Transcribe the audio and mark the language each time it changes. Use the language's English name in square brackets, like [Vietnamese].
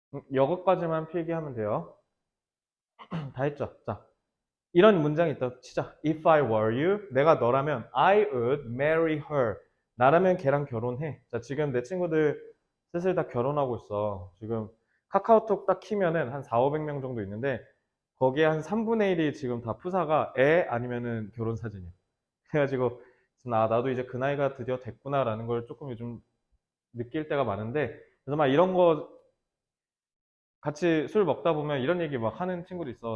[Korean] 이것까지만 필기하면 돼요. 다 했죠? 자, 이런 문장이 있다 치자. [English] If I were you, [Korean] 내가 너라면 [English] I would marry her. [Korean] 나라면 걔랑 결혼해. 자, 지금 내 친구들 슬슬 다 결혼하고 있어. 지금 카카오톡 딱 키면은 한 4, 500명 정도 있는데 거기에 한 3분의 1이 지금 다 푸사가 애 아니면은 결혼 사진이야. 그래가지고 나도 이제 그 나이가 드디어 됐구나라는 걸 조금 요즘 느낄 때가 많은데, 그래서 막 이런 거 같이 술 먹다 보면 이런 얘기 막 하는 친구도 있어.